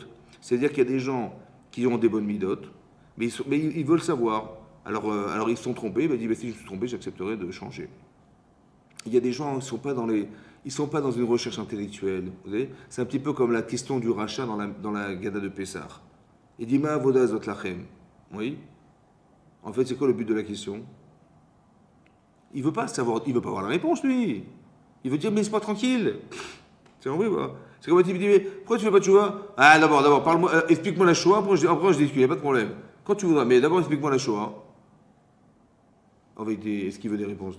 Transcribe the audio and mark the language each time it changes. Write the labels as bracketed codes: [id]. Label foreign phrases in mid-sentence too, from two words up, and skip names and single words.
[fr] C'est-à-dire qu'il y a des gens qui ont des bonnes midotes, mais ils veulent savoir. Alors ils se sont trompés, ben, ils disent, ben, si je me suis trompé, j'accepterai de changer. Il y a des gens qui ne sont pas dans une recherche intellectuelle. Vous savez, c'est un petit peu comme la question du rachat dans la Gada de Pessah. [he] Il dit, מה העבודה הזאת לכם. [fr] Oui. En fait, c'est quoi le but de la question? Il veut pas savoir, il veut pas avoir la réponse, lui. Il veut dire, mais laisse-moi tranquille. C'est vrai, quoi. C'est comme tu me dis, mais pourquoi tu fais pas de Shoah? Ah, d'abord, parle-moi, explique-moi la Shoah, après je discute, il n'y a pas de problème. Quand tu voudras, mais d'abord explique-moi la Shoah. En vérité, est-ce qu'il veut des réponses, lui?